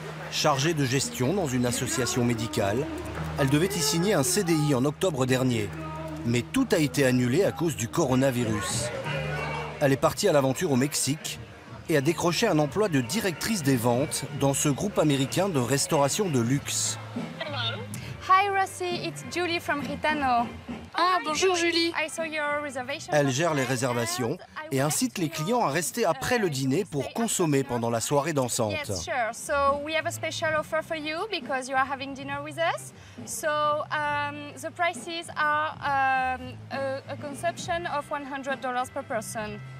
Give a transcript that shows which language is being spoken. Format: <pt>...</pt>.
<fr>Chargée de gestion dans une association médicale, elle devait y signer un CDI en octobre dernier. Mais tout a été annulé à cause du coronavirus. Elle est partie à l'aventure au Mexique et a décroché un emploi de directrice des ventes dans ce groupe américain de restauration de luxe.</fr> <en>Hi Rossi, it's Julie from Gitano.</en> <fr>Ah, bonjour Julie.</fr> <en>I saw your reservation.</en> <fr>Elle gère les réservations et incite les clients à rester après le dîner pour consommer pendant la soirée dansante.</fr> <en>Yes, sure. So we have a special offer for you because you are having dinner with us. So the prices are a consumption of $100 per person.</en>